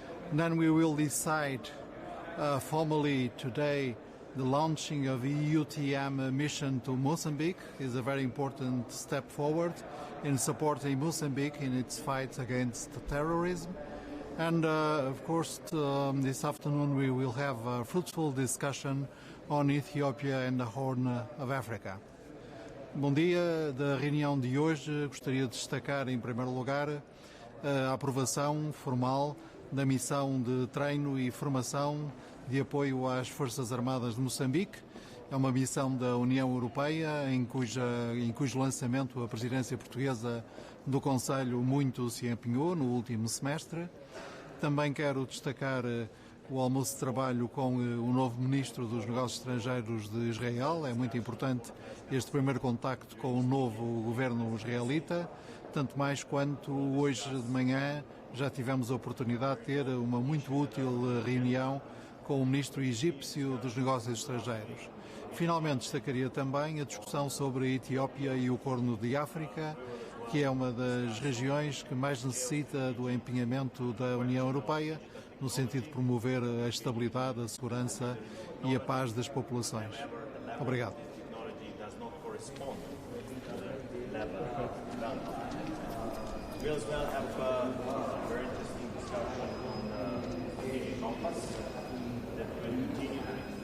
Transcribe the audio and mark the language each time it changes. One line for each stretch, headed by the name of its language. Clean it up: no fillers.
English: And then we will decide formally today the launching of EUTM mission to Mozambique is a very important step forward in supporting Mozambique in its fight against terrorism. And of course, this afternoon we will have a fruitful discussion on Ethiopia and the Horn of Africa.
Portuguese: Bom dia. Da reunião de hoje gostaria de destacar em primeiro lugar a aprovação formal da missão de treino e formação de apoio às Forças Armadas de Moçambique. É uma missão da União Europeia em cujo lançamento a presidência portuguesa do Conselho muito se empenhou no último semestre. Também quero destacar o almoço de trabalho com o novo Ministro dos Negócios Estrangeiros de Israel. É muito importante este primeiro contacto com o novo governo israelita, tanto mais quanto hoje de manhã já tivemos a oportunidade de ter uma muito útil reunião com o Ministro egípcio dos Negócios Estrangeiros. Finalmente, destacaria também a discussão sobre a Etiópia e o Corno de África, que é uma das regiões que mais necessita do empenhamento da União Europeia, no sentido de promover a estabilidade, a segurança e a paz das populações. Obrigado.
English: Technology does not correspond to the level of development. We as well have a very interesting discussion on the compass that will continue to